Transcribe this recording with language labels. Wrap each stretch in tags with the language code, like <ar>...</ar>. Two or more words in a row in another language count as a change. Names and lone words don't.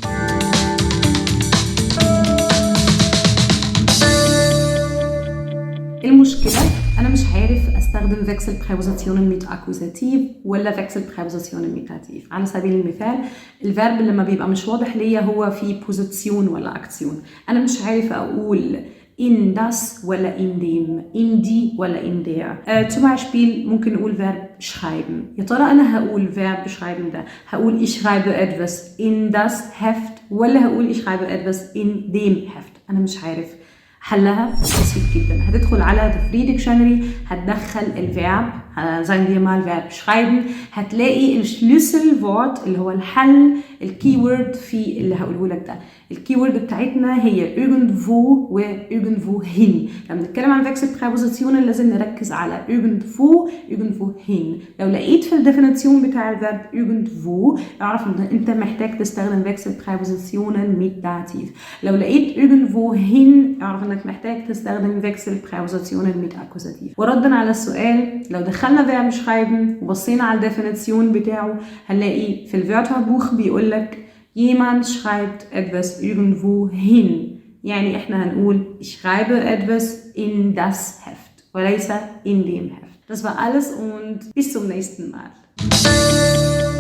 <ar>المشكلة أنا مش عارف أستخدم</ar> <de>Wechselpräpositionen mit Akkusativ</de> <ar>ولا</ar> <de>Wechselpräpositionen mit Dativ.</de> <ar>على سبيل المثال الفيرب لما بيبقى مش واضح ليا هو في بوزيشن ولا أكسيون، أنا مش عارف أقول</ar> <de>in das</de> <ar>ولا</ar> <de>in dem, in die</de> <ar>ولا</ar> <de>in der. zum Beispiel</de> <ar>ممكن نقول</ar> <de>Verb schreiben.</de> <ar>يا ترى أنا هقول</ar> <de>Verb schreiben</de> <ar>ده هقول</ar> <de>ich schreibe etwas in das Heft</de> <ar>ولا هقول</ar> <de>ich schreibe etwas in dem Heft؟</de> <ar>أنا مش عارف. حلها بسيط جدا، هتدخل على The Free Dictionary، هتدخل الفيرب،</ar> <de>sagen wir mal Verb schreiben،</de> <ar>هتلاقي الشلüsselwort اللي هو الحل، الكيورد في اللي هقوله لك ده. الكيورد بتاعتنا هي irgendwo و irgendwohin. لما بنتكلم عن Wechselpräpositionen لازم نركز على</ar> <de>irgendwo irgendwohin.</de> <ar>لو لقيت في الديفينيشن بتاع الفيرب irgendwo اعرف ان انت محتاج تستخدم</ar> <de>Wechselpräpositionen mit Dativ.</de> <ar>لو لقيت irgendwohin اعرف انك محتاج تستخدم</ar> <de>Wechselpräpositionen mit Akkusativ.</de> <ar>وردا على السؤال، لو دخلنا</ar> <de>Verb schreiben</de> <ar>وبصينا على الديفينيشن بتاعه هنلاقي في الوörterbuch بيقول لك</ar> <de>jemand schreibt etwas irgendwo hin.</de> <ar>يعني احنا هنقول</ar> <de>ich schreibe etwas in das Heft</de> <ar>وليس</ar> <de>in dem Heft. Das war alles und bis zum nächsten Mal.</de>